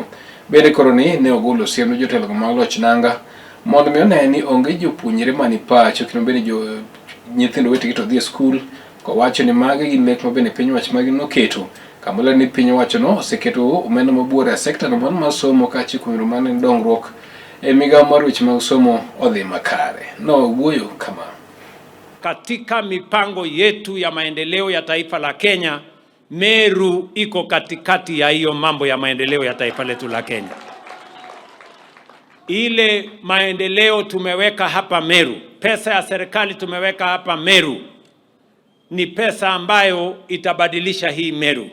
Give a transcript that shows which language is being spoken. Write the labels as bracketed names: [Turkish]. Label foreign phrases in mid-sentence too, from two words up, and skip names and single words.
[Luo (Kenya and Tanzania)] Bende koro ni ne ogolo siem ne jotelo mag loch nanga mondo mi one ni onge jopuonjre mani pacho kendo bende nyithindo wetegi to dhi e skul kowacho ni magi gin lek ma bende piny owacho magi noketo kamola ni piny owacho no oseketo omenda mabuore e sekta no mar somo kaachiel kuom mano ni dongruok e migawo mar weche mag somo odhi makare. Nowuoyo kama: [Swahili] katika mipango yetu ya maendeleo ya taifa la Kenya, Meru iko katikati ya hiyo mambo ya maendeleo ya taifa letu la Kenya. Ile maendeleo tumeweka hapa Meru, pesa ya serikali tumeweka hapa Meru, ni pesa ambayo itabadilisha hii Meru.